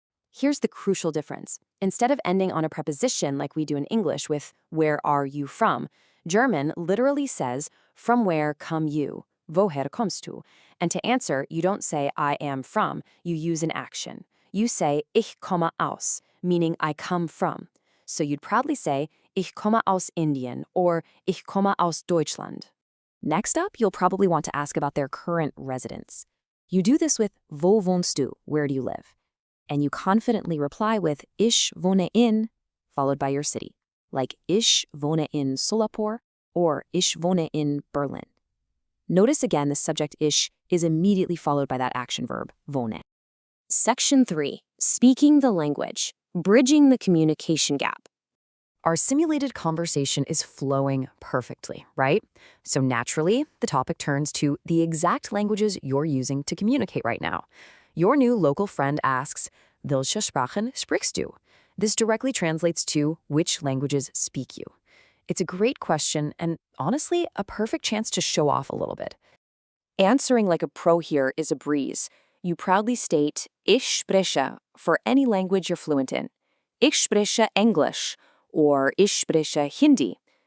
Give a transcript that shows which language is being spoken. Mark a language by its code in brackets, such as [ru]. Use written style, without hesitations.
[en] Here's the crucial difference. Instead of ending on a preposition like we do in English with where are you from, German literally says from where come you, [de] woher kommst du? [en] And to answer, you don't say I am from, you use an action. You say [de] ich komme aus, [en] meaning I come from. So you'd proudly say [de] ich komme aus Indien or ich komme aus Deutschland. [en] Next up, you'll probably want to ask about their current residence. You do this with [de] wo wohnst du, [en] where do you live? And you confidently reply with [de] ich wohne in, [en] followed by your city, like [de] ich wohne in Solapur [en] or [de] ich wohne in Berlin. [en] Notice again the subject ich is immediately followed by that action verb, wohne. Section 3, speaking the language, bridging the communication gap. Our simulated conversation is flowing perfectly, right? So naturally, the topic turns to the exact languages you're using to communicate right now. Your new local friend asks, [de] welche Sprachen sprichst du? [en] This directly translates to which languages speak you. It's a great question and, honestly, a perfect chance to show off a little bit. Answering like a pro here is a breeze. You proudly state, [de] ich spreche, [en] for any language you're fluent in. [de] Ich spreche English, or ich spreche Hindi.